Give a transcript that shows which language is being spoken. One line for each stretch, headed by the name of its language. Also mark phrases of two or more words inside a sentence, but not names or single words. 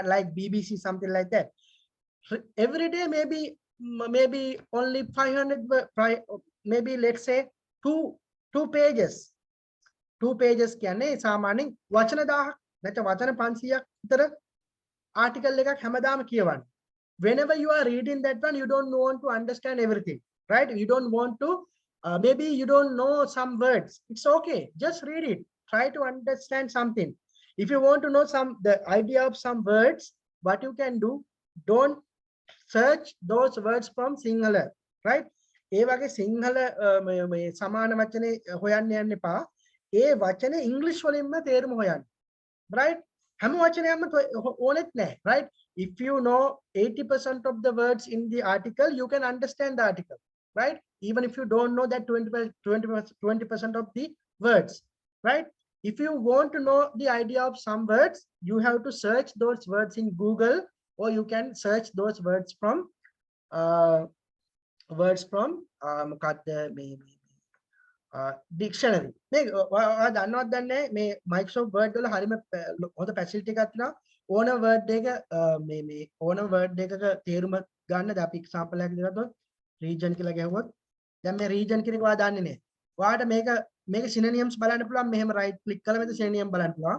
English: Like BBC, something like that. Every day, maybe only 500, maybe let's say two pages.
Sinhala: 2 pages කියන්නේ සාමාන්‍යයෙන් වචන 1000ක් නැත්නම් වචන 500ක් විතර article එකක් හැමදාම කියවන්න.
English: Whenever you are reading that one, you don't want to understand everything, right? You don't want to maybe you don't know some words. It's okay. Just read it. Try to understand something. If you want to know the idea of some words, what you can do, don't search those words from Sinhala, right?
Sinhala: ඒ වගේ සිංහල මේ සමාන වචනේ හොයන්න යන්න එපා. ඒ වචනේ ඉංග්‍රීසි වලින්ම තේරුම හොයන්න. right? හැම වචනයක්ම ඕනෙත් නැහැ, right?
English: If you know 80% of the words in the article, you can understand the article, right? Even if you don't know that 20% of the words, right? If you want to know the idea of some words, you have to search those words in Google, or you can search those words from dictionary.
Sinhala: මේ ඔයා දන්නවද දන්නේ මේ Microsoft Word වල හරියම හොඳ facility එකක් තියෙනවා. ඕන word එක මේ ඕන word එකක තේරුම ගන්න. දැන් අපි example එකක් දෙන්නත් region කියලා ගහුවොත් දැන් මේ region කියන එක ඔයා දන්නේ නැහැ. ඔයාට මේක synonyms බලන්න පුළුවන්. මෙහෙම
English: right click
Sinhala: කරලා මෙතන synonym බලන්න පුළුවන්.